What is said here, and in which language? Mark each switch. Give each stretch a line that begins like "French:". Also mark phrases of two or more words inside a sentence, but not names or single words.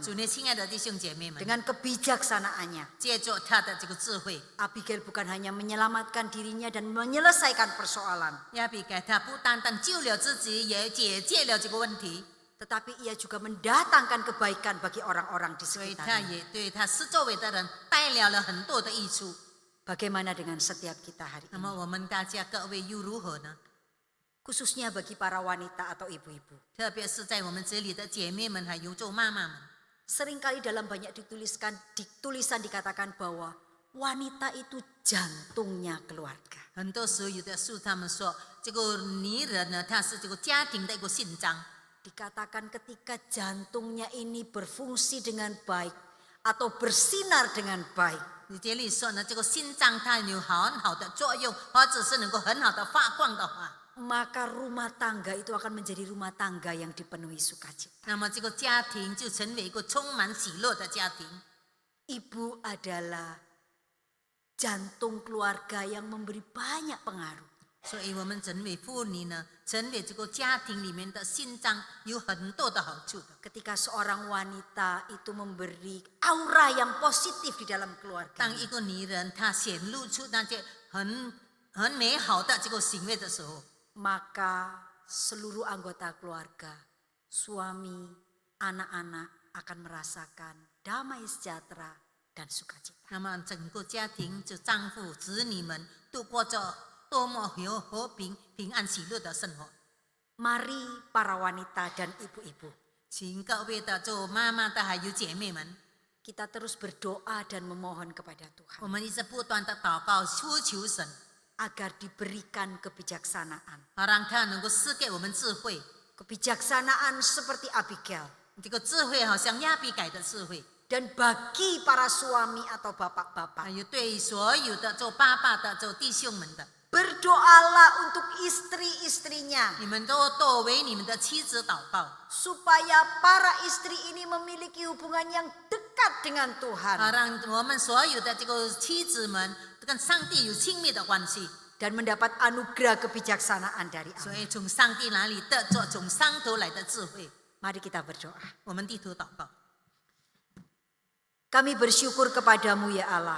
Chinese: 主内亲爱的弟兄姐妹们，
Indonesian: dengan kebijaksanaannya,
Chinese: 借着他的这个智慧，
Indonesian: Abigail bukan hanya menyelamatkan dirinya dan menyelesaikan persoalan,
Chinese: 亚比该他不单单救了自己，也解决了这个问题，
Indonesian: tetapi ia juga mendatangkan kebaikan bagi orang-orang di
Chinese: 所以他
Indonesian: sekitarnya.
Chinese: 也对他四周围的人带来了很多的益处。
Indonesian: Bagaimana dengan setiap kita hari
Chinese: 那
Indonesian: ini?
Chinese: 么我们大家各位又如何呢？
Indonesian: Khususnya bagi para wanita atau ibu-ibu.
Chinese: 特别是在我们这里的姐妹们，还有做妈妈们，
Indonesian: Seringkali dalam banyak tulisan dikatakan bahwa wanita itu jantungnya keluarga.
Chinese: 很多时候有的书他们说，这个女人呢，她是这个家庭的一个心脏。
Indonesian: Dikatakan ketika jantungnya ini berfungsi dengan baik atau bersinar dengan baik,
Chinese: 你这里说呢，这个心脏它有很好的作用，或者是能够很好的发光的话，
Indonesian: maka rumah tangga itu akan menjadi rumah tangga yang dipenuhi sukacita.
Chinese: 那么这个家庭就成为一个充满喜乐的家庭。
Indonesian: Ibu adalah jantung keluarga yang memberi banyak pengaruh.
Chinese: 所以我们成为妇女呢，成为这个家庭里面的心脏，有很多的好处的。
Indonesian: Ketika seorang wanita itu memberi aura yang positif di dalam keluarga,
Chinese: 当一个女人她显露出那些很美好的这个行为的时候，
Indonesian: maka seluruh anggota keluarga, suami, anak-anak akan merasakan damai sejahtera dan sukacita.
Chinese: 那么整个家庭就丈夫、子女们度过着多么有和平、平安、喜乐的生活。
Indonesian: Mari para wanita dan ibu-ibu,
Chinese: 请各位的做妈妈的还有姐妹们，
Indonesian: kita terus berdoa dan memohon kepada
Chinese: 我
Indonesian: Tuhan
Chinese: 们一直不断的祷告，呼求神，
Indonesian: agar diberikan kebijaksanaan.
Chinese: 让他能够赐给我们智慧。
Indonesian: Kebijaksanaan seperti Abigail.
Chinese: 这个智慧好像亚比改的智慧，
Indonesian: Dan bagi para suami atau bapak-bapak,
Chinese: 还有对所有的做爸爸的、做弟兄们的，
Indonesian: berdoalah untuk istri-istrinya
Chinese: 你们都多为你们的妻子祷告，
Indonesian: supaya para istri ini memiliki hubungan yang dekat dengan Tuhan
Chinese: 让我们所有的这个妻子们跟上帝有亲密的关系，
Indonesian: dan mendapat anugerah kebijaksanaan dari
Chinese: 所
Indonesian: Allah.
Chinese: 以从上帝那里得着从上头来的智慧。
Indonesian: Mari kita berdoa.
Chinese: 我们低头祷告，
Indonesian: Kami bersyukur kepadamu ya Allah